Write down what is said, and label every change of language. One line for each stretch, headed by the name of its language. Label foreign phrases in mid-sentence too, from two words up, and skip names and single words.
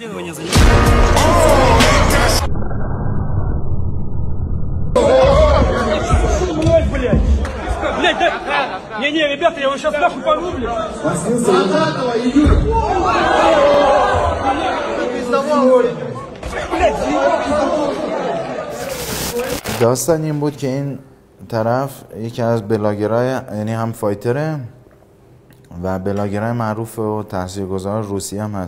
Russian: собой не занимаюсь. Блядь, да... Не, ребята, я его сейчас нахуй порву, блядь.
Persian: داستان این بود که این طرف یکی از بلاگرای، یعنی هم فایتره و بلاگرای معروف و تاثیرگذار روسی هم هست.